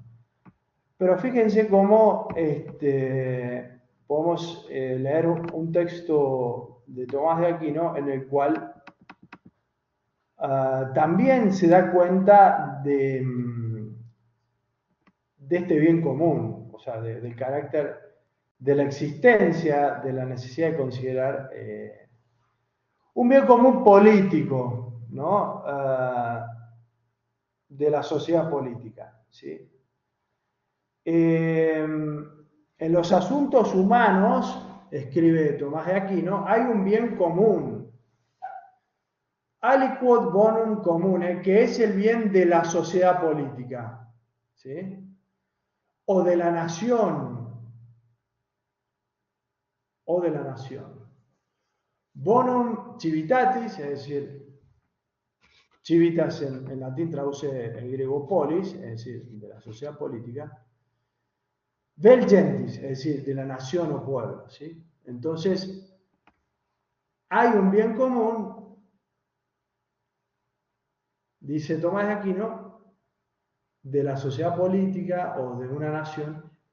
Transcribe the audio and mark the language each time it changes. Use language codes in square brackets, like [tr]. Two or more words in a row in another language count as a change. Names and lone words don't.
[es] Pero fíjense cómo podemos leer un texto de Tomás de Aquino en el cual también se da cuenta de este bien común, o sea, del carácter de la existencia, de la necesidad de considerar un bien común político, ¿no? De la sociedad política, ¿sí? En los asuntos humanos, escribe Tomás de Aquino, hay un bien común, [la] aliquod bonum comune, [es] que es el bien de la sociedad política, ¿sí? O de la nación, o de la nación. [la] Bonum civitatis, [es] es decir, civitas en latín traduce el griego polis, es decir, de la sociedad política, del gentis, es decir, de la nación o pueblo, ¿sí? Entonces, hay un bien común, dice Tomás de Aquino, de la sociedad política o de una nación,